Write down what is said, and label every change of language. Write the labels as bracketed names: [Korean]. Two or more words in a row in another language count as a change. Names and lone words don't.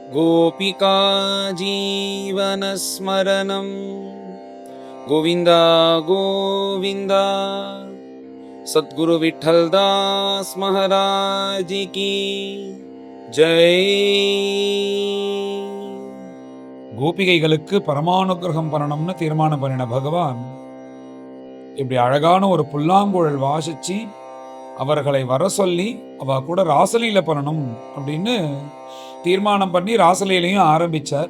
[Sanskrit] गोपिका जीवनस्मरणं गोविन्द गोविन्द। [Hindi] सद्गुरु विठ्ठलदास महाराज की जय। [Tamil] கோபிகைகளுக்கு பரமானுகிரகம் பண்ணணும்னு தீர்மானம் பண்ணின பகவான் இப்படி அழகான ஒரு புல்லாங்குழல் வாசிச்சு அவர்களை வர சொல்லி அவ கூட ராசலீல பண்ணணும் அப்படின்னு தீர்மானம் பண்ணி ராசலீலையும் ஆரம்பிச்சார்.